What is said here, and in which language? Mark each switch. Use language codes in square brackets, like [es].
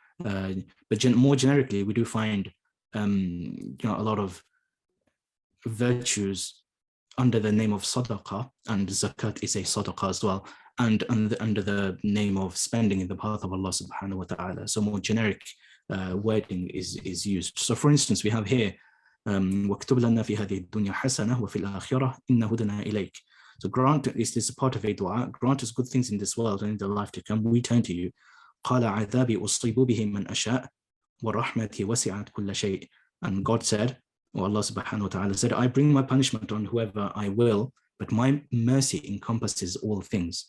[en] But more generically, we do find a lot of virtues under the name of sadaqah, and zakat is a sadaqah as well, and under the name of spending in the path of Allah subhanahu wa ta'ala. So more generic wording is used. So for instance, we have here [ar] وَاكْتُبْ لَنَا فِي هَذِهِ الدُّنْيَا حَسَنَةً وَفِي الْآخِرَةِ إِنَّ هُدْنَا إِلَيْكَ. [en] So grant, is this a part of a dua? Grant us good things in this world and in the life to come. We turn to you. [ar] قَالَ عَذَابِي أُصِيبُ بِهِ مَنْ أَشَاءُ وَرَحْمَتِي وَسِعَتْ كُلَّ شَيْءٍ. [en] And God said, or Allah subhanahu wa ta'ala said, I bring my punishment on whoever I will, but my mercy encompasses all things.